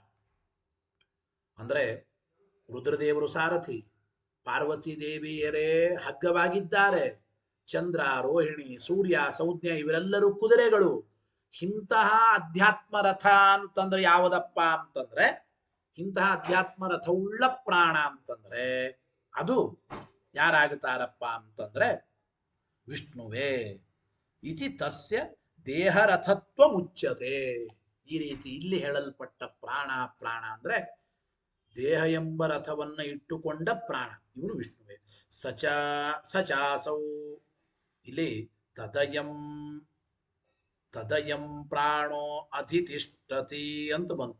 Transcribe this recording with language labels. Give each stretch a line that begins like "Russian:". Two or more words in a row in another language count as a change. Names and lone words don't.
Kannada: ಅಂದ್ರೆ ರುದ್ರದೇವರು ಸಾರಥಿ, ಪಾರ್ವತಿ ದೇವಿಯರೇ ಹಗ್ಗವಾಗಿದ್ದಾರೆ, ಚಂದ್ರ ರೋಹಿಣಿ ಸೂರ್ಯ ಸಂಜ್ಞೆ ಇವರೆಲ್ಲರೂ ಕುದುರೆಗಳು. ಇಂತಹ ಅಧ್ಯಾತ್ಮ ರಥ ಅಂತಂದ್ರೆ ಯಾವುದಪ್ಪ ಅಂತಂದ್ರೆ, ಇಂತಹ ಅಧ್ಯಾತ್ಮ ರಥವುಳ್ಳ ಪ್ರಾಣ ಅಂತಂದ್ರೆ ಅದು ಯಾರಾಗುತ್ತಾರಪ್ಪ ಅಂತಂದ್ರೆ ವಿಷ್ಣುವೇ.
Sanskrit: ಇತಿ ತಸ್ಯ ದೇಹರಥತ್ವ ಮುಚ್ಯತೆ.
Kannada: ಈ ರೀತಿ ಇಲ್ಲಿ ಹೇಳಲ್ಪಟ್ಟ ಪ್ರಾಣ ಅಂದ್ರೆ ದೇಹ ಎಂಬ ರಥವನ್ನ ಇಟ್ಟುಕೊಂಡ ಪ್ರಾಣ, ಇವನು ವಿಷ್ಣುವೇ. ಸಚಾಸೌ, ಇಲ್ಲಿ
Sanskrit: ತದಯಂ ಪ್ರಾಣೋ ಅಧಿತಿಷ್ಠತಿ
Kannada: ಅಂತ ಬಂತು.